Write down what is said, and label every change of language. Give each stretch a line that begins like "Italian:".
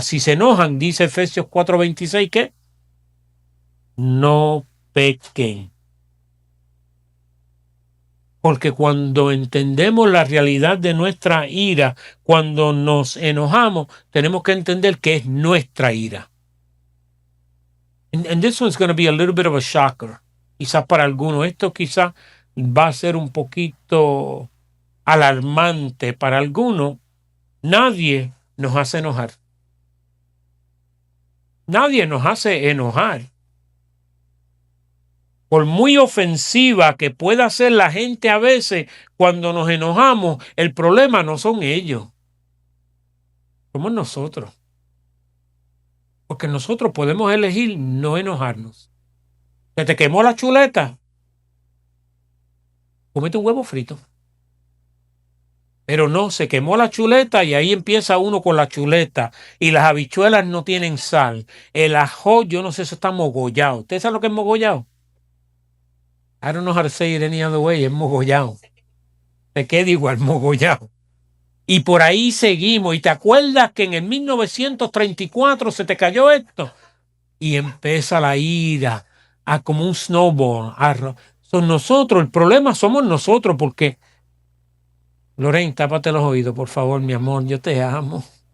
Spanish: Si se enojan, dice Efesios 4:26, ¿qué? No pequen. Porque cuando entendemos la realidad de nuestra ira, cuando nos enojamos, tenemos que entender que es nuestra ira.
English: And this one's going to be a little bit of a shocker.
Spanish: Quizás para algunos esto quizás va a ser un poquito alarmante para algunos. Nadie nos hace enojar. Nadie nos hace enojar. Por muy ofensiva que pueda ser la gente a veces, cuando nos enojamos, el problema no son ellos. Somos nosotros. Porque nosotros podemos elegir no enojarnos. ¿Se te quemó la chuleta? Cómete un huevo frito. Pero no, se quemó la chuleta y ahí empieza uno con la chuleta. Y las habichuelas no tienen sal. El ajo, yo no sé, eso está mogollado. ¿Usted sabe lo que es mogollado?
English: I don't know how to say it any other way.
Spanish: Es mogollado. Se queda igual, mogollado. Y por ahí seguimos. ¿Y te acuerdas que en el 1934 se te cayó esto? Y empieza la ira a como un snowball. Son nosotros, el problema somos nosotros porque... Lorraine, tápate los oídos, por favor, mi amor, yo te amo.